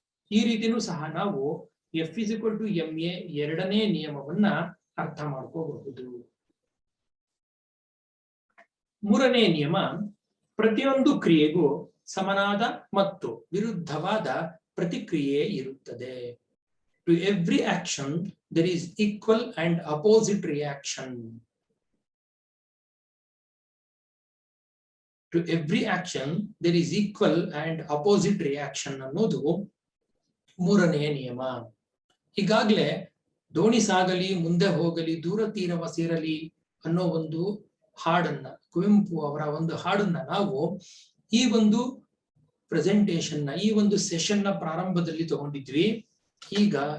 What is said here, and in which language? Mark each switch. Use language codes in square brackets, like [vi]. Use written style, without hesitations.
[kn] ಈ ರೀತಿನೂ ಸಹ ನಾವು F is equal to M A ಎರಡನೇ ನಿಯಮವನ್ನ ಅರ್ಥ ಮಾಡ್ಕೋಬಹುದು. ಮೂರನೇ ನಿಯಮ, ಪ್ರತಿಯೊಂದು ಕ್ರಿಯೆಗೂ ಸಮನಾದ ಮತ್ತು ವಿರುದ್ಧವಾದ ಪ್ರತಿಕ್ರಿಯೆ ಇರುತ್ತದೆ. [en] To every action there is equal and opposite reaction. To every action there is equal and opposite reaction [kn] ಅನ್ನೋದು ಮೂರನೆಯ ನಿಯಮ. ಈಗಾಗಲೇ ದೋಣಿ ಸಾಗಲಿ ಮುಂದೆ ಹೋಗಲಿ ದೂರ ತೀರವ ಸೇರಲಿ ಅನ್ನೋ ಒಂದು ಹಾಡನ್ನ, ಕುವೆಂಪು ಅವರ ಒಂದು ಹಾಡನ್ನ ನಾವು ಈ ಒಂದು ಪ್ರೆಸೆಂಟೇಷನ್ ನ, ಈ ಒಂದು ಸೆಷನ್ ನ ಪ್ರಾರಂಭದಲ್ಲಿ ತಗೊಂಡಿದ್ವಿ. ಈಗ